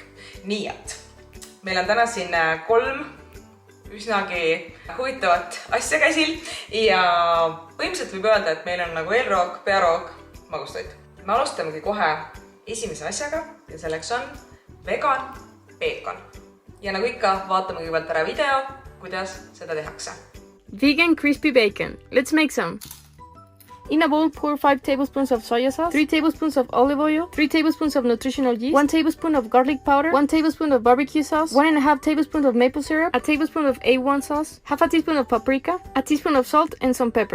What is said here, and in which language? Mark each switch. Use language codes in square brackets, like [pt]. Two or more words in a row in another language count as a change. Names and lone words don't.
[et] Nii et meil on täna siin 3 üsnagi huvitavat asja käsil ja põhimõtteliselt võib öelda, et meil on nagu eelroog, pearoog, magustoit. Me alustamegi kohe esimese asjaga ja selleks on vegan peekon. Ja nagu ikka, vaatame kõigepealt ära video, kuidas seda tehakse. [en] Vegan crispy bacon. Let's make some. In a bowl, pour 5 tablespoons of soy sauce, 3 tablespoons of olive oil, 3 tablespoons of nutritional yeast, 1 tablespoon of garlic powder, 1 tablespoon of barbecue sauce, 1.5 tablespoons of maple syrup, a tablespoon of A1 sauce, half a teaspoon of paprika, a teaspoon of salt, and some pepper.